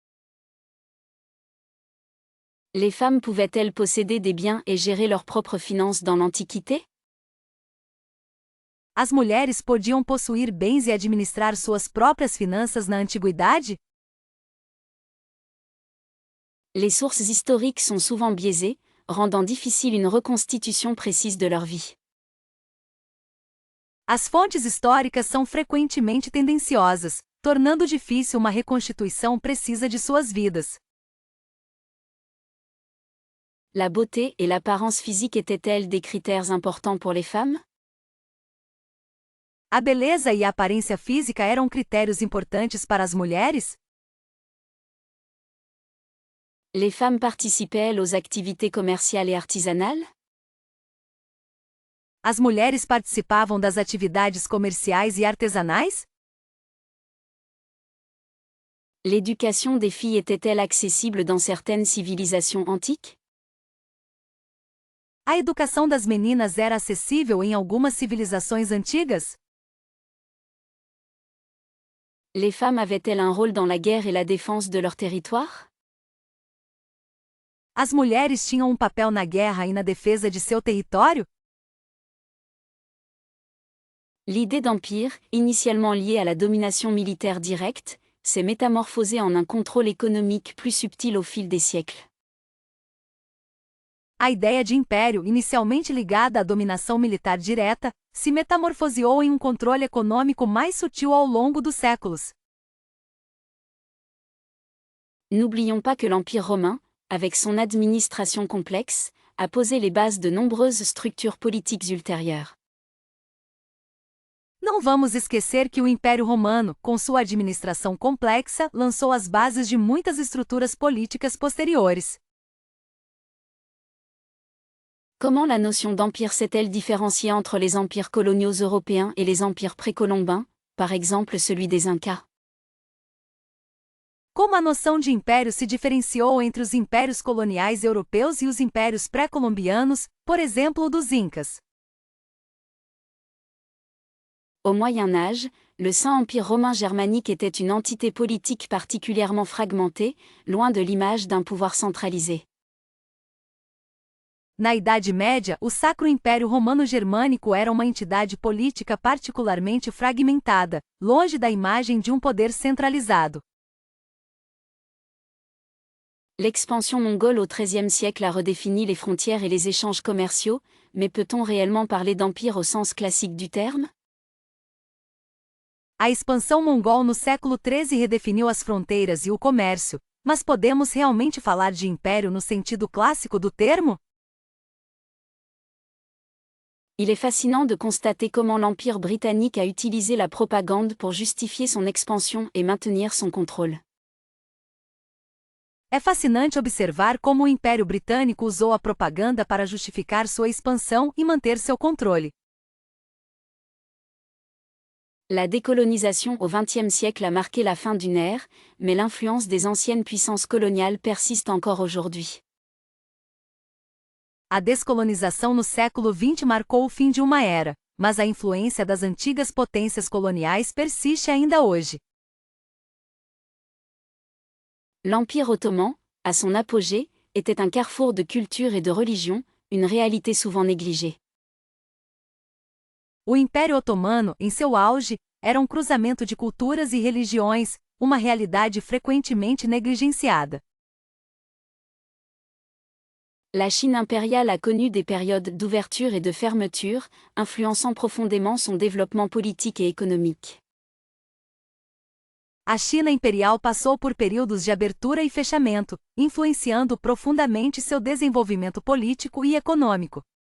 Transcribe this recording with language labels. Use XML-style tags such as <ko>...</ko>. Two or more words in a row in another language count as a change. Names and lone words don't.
<fr>Les femmes pouvaient-elles posséder des biens et gérer leurs propres finances dans l'Antiquité?</fr> <pt>As mulheres podiam possuir bens e administrar suas próprias finanças na antiguidade?</pt> <fr>Les sources historiques sont souvent biaisées, rendant difficile une reconstitution précise de leur vie.</fr> <pt>As fontes históricas são frequentemente tendenciosas, tornando difícil uma reconstituição precisa de suas vidas.</pt> <fr>La beauté et l'apparence physique étaient-elles des critères importants pour les femmes?</fr> <pt>A beleza e a aparência física eram critérios importantes para as mulheres?</pt> <fr>Les femmes participaient-elles aux activités commerciales et artisanales?</fr> <pt>As mulheres participavam das atividades comerciais e artesanais?</pt> <fr>L'éducation des filles était-elle accessible dans certaines civilisations antiques?</fr> <pt>A educação das meninas era acessível em algumas civilizações antigas?</pt> <fr>Les femmes avaient-elles un rôle dans la guerre et la défense de leur territoire?</fr> <pt>As mulheres tinham um papel na guerra e na defesa de seu território?</pt> <fr>L'idée d'empire, initialement liée à la domination militaire directe, s'est métamorphosée en un contrôle économique plus subtil au fil des siècles.</fr> <pt>A ideia de império, inicialmente ligada à dominação militar direta, se metamorfoseou em um controle econômico mais sutil ao longo dos séculos.</pt> <fr>N'oublions pas que l'Empire romain, avec son administration complexe, a posé les bases de nombreuses structures politiques ultérieures.</fr> <pt>Não vamos esquecer que o Império Romano, com sua administração complexa, lançou as bases de muitas estruturas políticas posteriores.</pt> <fr>Comment la notion d'empire s'est-elle différenciée entre les empires coloniaux européens et les empires précolombains, par exemple celui des Incas?</fr> <pt>Como a noção de império se diferenciou entre os impérios coloniais europeus e os impérios pré-colombianos, por exemplo, o dos Incas?</pt> <fr>Au Moyen Âge, le Saint-Empire romain germanique était une entité politique particulièrement fragmentée, loin de l'image d'un pouvoir centralisé.</fr> <pt>Na Idade Média, o Sacro Império Romano-Germânico era uma entidade política particularmente fragmentada, longe da imagem de um poder centralizado.</pt> <fr>L'expansion mongole au XIIIe siècle a redéfini les frontières et les échanges commerciaux, mais peut-on réellement parler d'empire au sens classique du terme?</fr> <pt>A expansão mongol no século XIII redefiniu as fronteiras e o comércio, mas podemos realmente falar de império no sentido clássico do termo?</pt> <fr>Il est fascinant de constater comment l'Empire britannique a utilisé la propagande pour justifier son expansion et maintenir son contrôle.</fr> <pt>É fascinante observar como o Império Britânico usou a propaganda para justificar sua expansão e manter seu controle.</pt> <fr>La décolonisation au XXe siècle a marqué la fin d'une ère, mais l'influence des anciennes puissances coloniales persiste encore aujourd'hui.</fr> <pt>A descolonização no século XX marcou o fim de uma era, mas a influência das antigas potências coloniais persiste ainda hoje.</pt> <fr>L'Empire ottoman, à son apogée, était un carrefour de culture et de religion, une réalité souvent négligée.</fr> <pt>O Império Otomano, em seu auge, era um cruzamento de culturas e religiões, uma realidade frequentemente negligenciada.</pt> <fr>La Chine impériale a connu des périodes d'ouverture et de fermeture, influençant profondément son développement politique et économique.</fr> <pt>A China imperial passou por períodos de abertura e fechamento, influenciando profundamente seu desenvolvimento político e econômico.</pt>